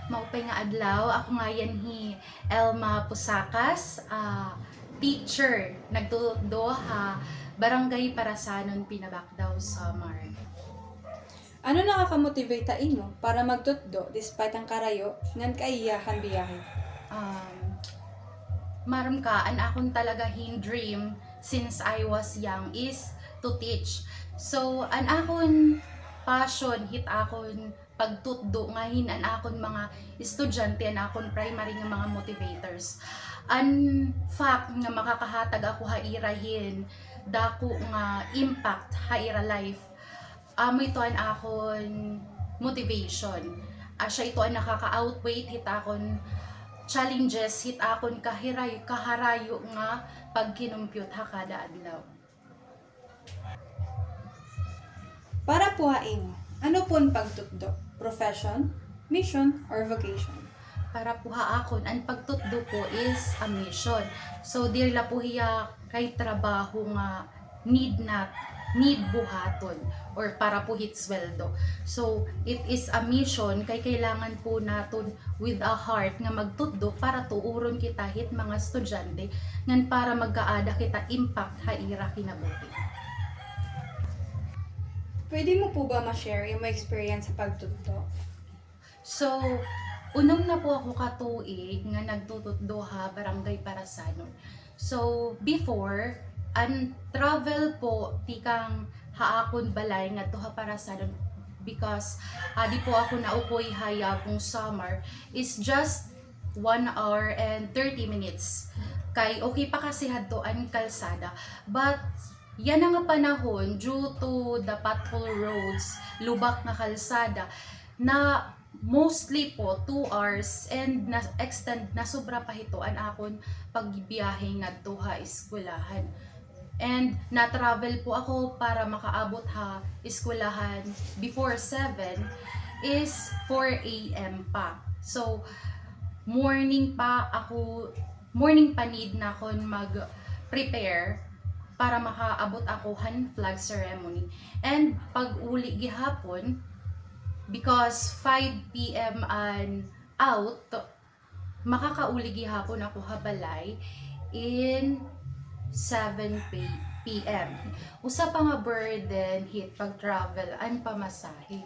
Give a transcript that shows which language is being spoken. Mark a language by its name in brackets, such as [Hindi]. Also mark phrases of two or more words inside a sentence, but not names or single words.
[Waray] Mapay nga adlaw, ako nga yan Elma Pusakas, teacher, nagduduha, Barangay Parasanon, Pinabakdaw, Samar. Ano nakakamotivate ta imo para magtutdo despite ang karayo ngan kaiyahan biyahe? Maram ka, an akon talaga [English] dream since I was young is to teach. [Waray] So, an akon passion, hit akon pagtutdo ngahin an akon mga estudyante, an akon primary nga mga motivators. An fact nga makakahatag ako hairahin, dako nga impact haira life. Amo ito an akon motivation. Siya ito ang nakaka-outweigh hit akon challenges, hit akon kaharayo nga pagkinumpyut ha kada adlaw. Para puhain, ano pun pagtutdo? [English] Profession, mission, or vocation? [Waray] Para puha akon, ang pagtutdo po [English] is a mission. [Waray] So, dirla po hiya kay trabaho nga need buhaton or para po hit sweldo. So, [English] it is a mission [Waray] kay kailangan po naton [English] with a heart [Waray] nga magtutdo para tuuron kita hit mga estudyante ngan para magkaada kita impact haira kinabuhi. [Filipino] Pwede mo po ba ma-share yung experience sa pagtutdo? [Waray] So, unong na po ako katuig nga nagtututdo ha Barangay Parasanon. So, before, an travel po tikang haakon balay nga tuha Parasanon because di po ako naupoy haya kung summer [English] is just 1 hour and 30 minutes. [Waray] Kay okay pa kasi hadtoan kalsada. But yan nga panahon [English] due to the pothole roads, [Waray] lubak na kalsada na [English] mostly po 2 hours [Waray] and na-extend na sobra pa hitoan akon pagbiyahe ngadto ha eskwelahan. And na-travel po ako para makaabot ha eskwelahan before 7 is 4 a.m. pa. So morning pa need na akon mag-prepare para makaabot ako han [English] flag ceremony. [Waray] And pag uli gihapon, [English] because 5 p.m. and out, [Waray] makakauli gihapon ako habalay in 7 p.m. Usa pa nga burden hit pag travel an pamasahe.